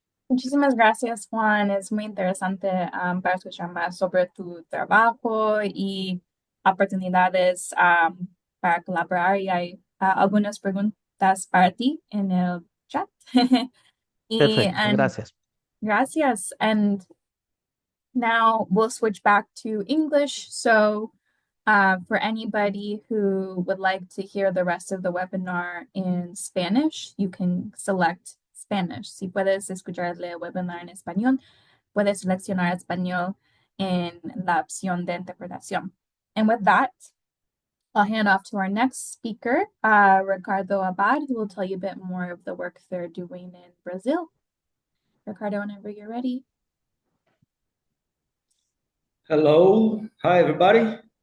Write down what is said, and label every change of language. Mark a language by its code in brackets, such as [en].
[es] Muchísimas gracias, Juan. Es muy interesante para escuchar más sobre tu trabajo y oportunidades para colaborar. Y hay algunas preguntas para ti en el chat. y Perfecto, [en] and [es] gracias. gracias. [en] And now we'll switch back to English. So, for anybody who would like to hear the rest of the webinar in Spanish, you can select Spanish. [es] Si puedes escuchar el webinar en español, puedes seleccionar español en la opción de interpretación. [en] And with that, I'll hand off to our next speaker, Ricardo Abad, who will tell you a bit more of the work they're doing in Brazil. Ricardo, whenever you're ready. Hello. Hi, everybody.